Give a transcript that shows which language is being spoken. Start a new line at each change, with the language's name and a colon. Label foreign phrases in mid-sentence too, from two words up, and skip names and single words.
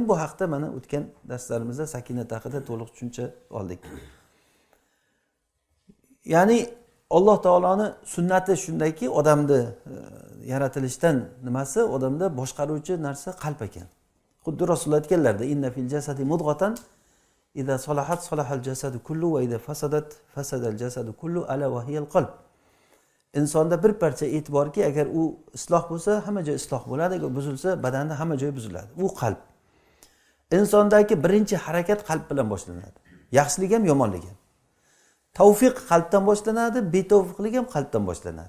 Uzbek: Bu haqda mana o'tgan darslarimizda sakinat haqida to'liq tushuncha oldik. Ya'ni Alloh taoloning sunnati shundayki, odamni yaratilishdan nimasi odamda boshqaruvchi narsa qalb ekan. Xuddi Rasululloh aytganlarda,
Arabic: إن في الجسد مضغة إذا صلحت صلح الجسد كله وإذا فسدت فسد الجسد كله ألا وهي القلب.
Uzbek: Insonda bir parcha et borki, agar u isloh bo'lsa, hamma joy isloh bo'ladi, agar buzilsa, badanda hamma joy buziladi. U qalb. Insondagi birinchi harakat qalb bilan boshlanadi. Yaxshilik ham, yomonlik ham. Tavfiq qalbdan boshlanadi, betavfiqlik ham qalbdan boshlanadi.